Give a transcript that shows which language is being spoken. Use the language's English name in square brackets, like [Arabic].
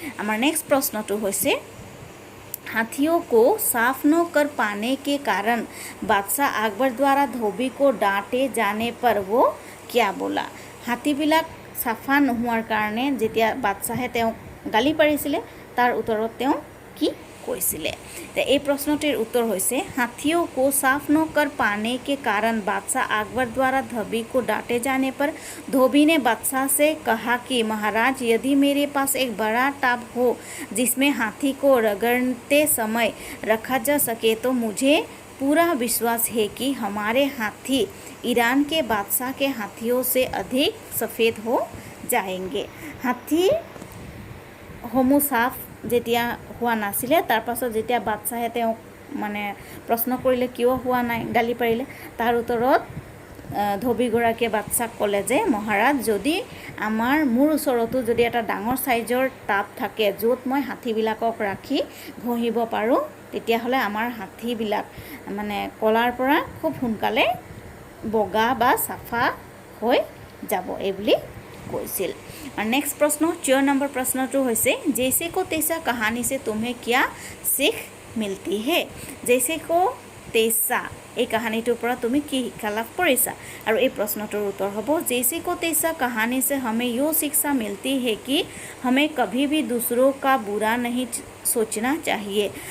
[Assamese] আমাৰ নেক্সট প্ৰশ্নটো হৈছে, [Hindi] हाथियों को साफ न कर पाने के कारण बादशाह अकबर द्वारा धोबी को डांटे जाने पर वो क्या बोला? [Assamese] हाथीবিলাক চাফা নোহোৱাৰ কাৰণে যেতিয়া বাদশ্বাহে তেওঁক গালি পাৰিছিলে, তাৰ উত্তৰত তেওঁ কি কৈছিলে? এই প্ৰশ্নটিৰ উত্তৰ হৈছে, [Hindi] हाथियों को साफ न कर पाने के कारण बादशाह अकबर द्वारा धोबी को डांटे जाने पर धोबी ने बादशाह से कहा कि महाराज, यदि मेरे पास एक बड़ा टब हो जिसमें हाथी को रगड़ते समय रखा जा सके तो मुझे पूरा विश्वास है कि हमारे हाथी ईरान के बादशाह के हाथियों से अधिक सफ़ेद हो जाएंगे। [Assamese] हाथीসমূহ साफ যেতিয়া হোৱা নাছিলে, তাৰ পাছত যেতিয়া বাদশ্বাহে তেওঁক মানে প্ৰশ্ন কৰিলে কিয় হোৱা নাই, গালি পাৰিলে, তাৰ উত্তৰত ধোবীগৰাকীয়ে বাদশ্বাহক ক'লে যে মহাৰাজ, যদি মোৰ ওচৰতো যদি এটা ডাঙৰ চাইজৰ টাব থাকে য'ত মই হাতীবিলাকক ৰাখি ঘঁহিব পাৰোঁ, তেতিয়াহ'লে আমাৰ হাতীবিলাক মানে কলাৰ পৰা খুব সোনকালে বগা বা চাফা হৈ যাব, এইবুলি কৈছিল। [Hindi] और नेक्स्ट प्रश्न 4 नंबर प्रश्नটো হৈছে, जैसे को तैसा कहानी से तुम्हें क्या सीख मिलती है? [Assamese] जैसे को तैसा এই কাহিনীটোৰ পৰা তুমি কি শিক্ষা লাভ কৰিছা? আৰু এই প্ৰশ্নটোৰ উত্তৰ হ'ব, [Hindi] जैसे को तैसा कहानी से हमें यो शिक्षा मिलती है कि हमें कभी भी दूसरों का बुरा नहीं सोचना चाहिए।